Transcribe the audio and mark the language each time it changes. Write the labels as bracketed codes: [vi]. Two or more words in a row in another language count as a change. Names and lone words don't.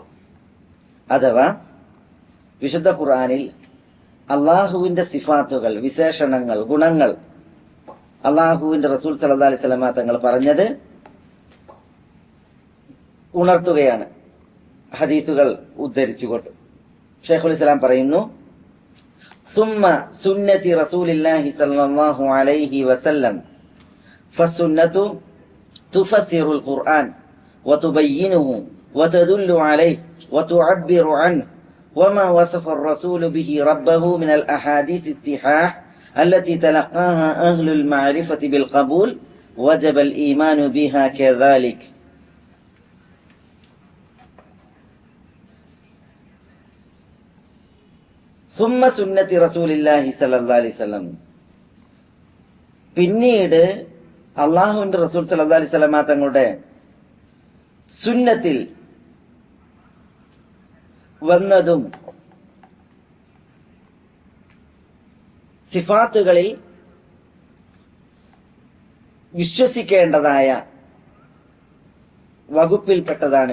[ml] അഥവാ വിശുദ്ധ ഖുർആനിൽ അള്ളാഹുവിന്റെ സിഫാത്തുകൾ, വിശേഷണങ്ങൾ, ഗുണങ്ങൾ അള്ളാഹുവിന്റെ റസൂൽ [ar] صلى الله عليه وسلم [ml] തങ്ങൾ പറഞ്ഞത് ഉണർത്തുകയാണ് ഹദീസുകൾ ഉദ്ധരിച്ചുകൊണ്ട്. ഷെയ്ഖുൽ ഇസ്ലാം പറയുന്നു, [ar] ثم سنة رسول الله صلى الله عليه وسلم فالسنة تفسر القرآن وتبينه وتدل عليه وتعبر عنه وما وصف الرسول به ربه من الأحاديث الصحاح التي تلقاها أهل المعرفة بالقبول وجب الإيمان بها كذلك. ثم سنة رسول الله صلى الله عليه وسلم, [ml] പിന്നീട് അള്ളാഹുവിന്റെ റസൂൽ [ar] صلى الله عليه وسلم [ml] തങ്ങളുടെ സുന്നത്തിൽ വന്നതും സിഫാത്തുകളിൽ വിശ്വസിക്കേണ്ടതായ വകുപ്പിൽപ്പെട്ടതാണ്.